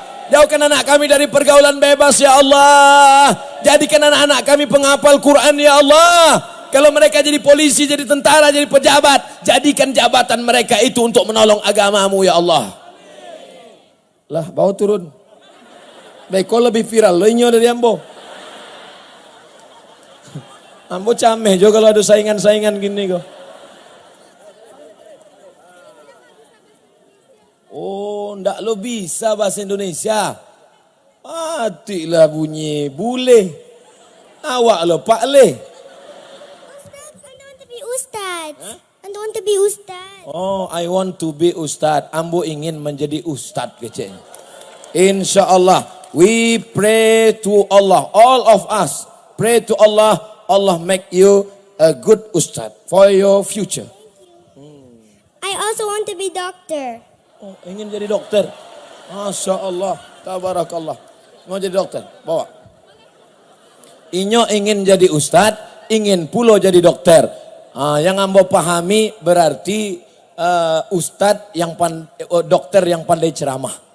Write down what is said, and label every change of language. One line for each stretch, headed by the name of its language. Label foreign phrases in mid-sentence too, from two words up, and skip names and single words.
Indonesian: Jauhkan anak kami dari pergaulan bebas
Arabic: يا الله.
Indonesian: Jadikan anak-anak kami penghafal Quran
Arabic: يا الله.
Indonesian: Kalau mereka jadi polisi, jadi tentara, jadi pejabat, jadikan jabatan mereka itu untuk menolong agamamu
Arabic: يا الله.
Minangkabau: Lah, bawa turun. Baik, kau lebih viral, lo inyo dari ambo. Ambo cameh juga kalau ada saingan-saingan gini kok.
Indonesian: Oh, ndak lo bisa bahasa Indonesia.
Minangkabau: Matilah bunyi bule. Awak lo Pak Le.
English: I want to be Ustad. I want to be Ustad. Oh, I want to be Ustad.
Minangkabau: Ambo ingin menjadi Ustad kecil.
Arabic: إن شاء الله,
English: we pray to Allah. All of us pray to Allah. Allah make you a good Ustad for your future. I also want to be doctor.
Indonesian: Oh, ingin jadi dokter.
Arabic: ما شاء الله، تبارك الله.
Indonesian: Mau jadi dokter, bawa.
Minangkabau: Inyo ingin jadi ustadz, ingin pulo jadi dokter. Yang ambo pahami berarti ustadz yang dokter yang pandai ceramah.